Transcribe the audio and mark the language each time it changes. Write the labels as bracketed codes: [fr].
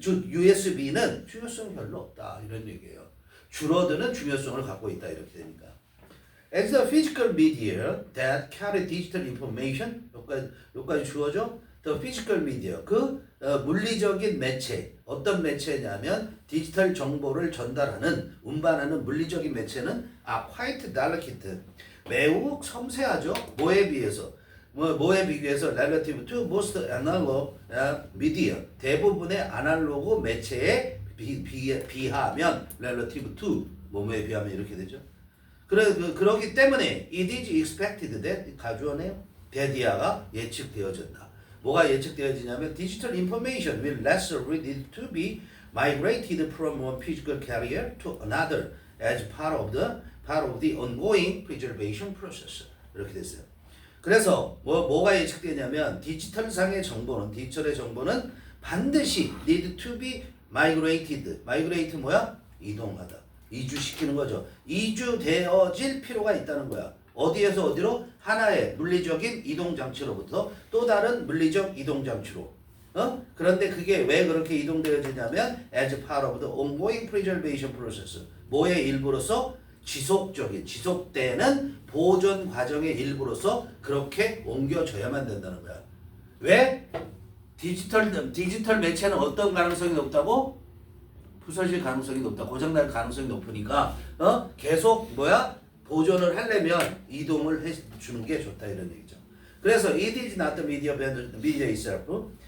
[ko] USB는 중요성이 별로 없다 이런 얘기예요. 줄어드는 중요성을 갖고 있다 이렇게 되니까. [en] As the physical media that carry digital information [ko] 여기까지 주어져. [en] The physical media [ko] 물리적인 매체 어떤 매체냐면 디지털 정보를 전달하는 운반하는 물리적인 매체는 [en] quite delicate [ko] 매우 섬세하죠. 뭐에 비해서? 뭐에 비교해서 [en] relative to most analog media [ko] 대부분의 아날로그 매체에 비하면 [en] relative to [ko] 뭐에 비하면 이렇게 되죠. 그러기 때문에 [en] it is expected that [ko] 가주어네요. 대디아가 예측되어진다. 뭐가 예측되어지냐면 [en] digital information will necessarily need to be migrated from one physical carrier to another as part of the ongoing preservation process. [ko] 이렇게 됐어요. 그래서 뭐가 예측되냐면 디지털의 정보는 반드시 [en] need to be migrated. [ko] migrate 뭐야? 이동하다. 이주시키는 거죠. 이주되어질 필요가 있다는 거야. 어디에서 어디로? 하나의 물리적인 이동 장치로부터 또 다른 물리적 이동 장치로. 그런데 그게 왜 그렇게 이동되어지냐면 [en] as part of the ongoing preservation process. [ko] 뭐의 일부로서? 지속되는 보존 과정의 일부로서 그렇게 옮겨져야만 된다는 거야. 왜? 디지털 매체는 어떤 가능성이 높다고? 부서질 가능성이 높다. 고장날 가능성이 높으니까 계속 보존을 하려면 이동을 해주는 게 좋다 이런 얘기죠. 그래서 [en] it is not the media itself.